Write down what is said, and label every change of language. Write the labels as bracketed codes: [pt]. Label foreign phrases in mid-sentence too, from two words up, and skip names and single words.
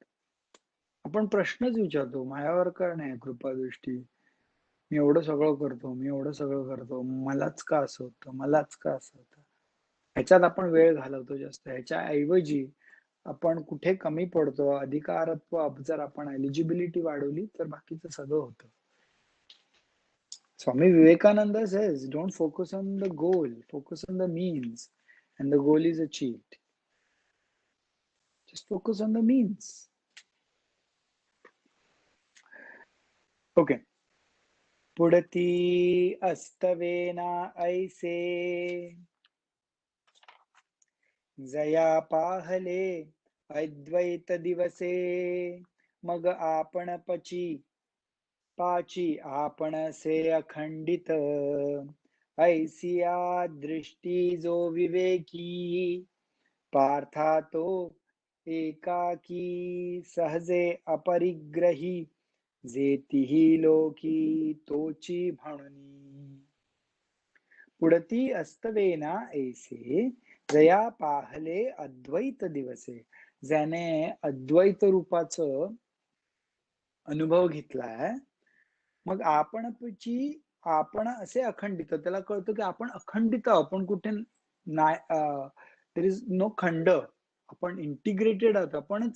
[mr] आपण प्रश्नच विचारतो, माझ्यावर का नाही कृपादृष्टी? मी एवढं सगळं करतो, मी एवढं सगळं करतो, मलाच का असं होतं, मलाच का असं होतं? ह्याच्यात आपण वेळ घालवतो जास्त. ह्याच्या ऐवजी आपण कुठे कमी पडतो, अधिकारत्व जर आपण एलिजिबिलिटी वाढवली तर बाकीचं सगळं होतं. [en] Swami Vivekananda says, don't focus on the goal, focus on the means, and the goal is achieved. Just focus on the means. Okay. [mr] पुढती अस्तवेना ऐसे जया पाहले अद्वैत दिवसे मग आपण पाची आपण से अखंडित ऐसिया दृष्टी जो विवेकी पार्था तो एकाकी सहजे अपरिग्रही जेतीही लोकी तोची म्हणून पुढती अस्तवेना ऐसे जया पाहले अद्वैत दिवसे ज्याने अद्वैत रूपाचं अनुभव घेतलाय मग आपण असे अखंडित त्याला कळतं की आपण अखंडित आपण कुठे नाही [en] there is no [mr] खंड आपण इंटिग्रेटेड आहोत आपणच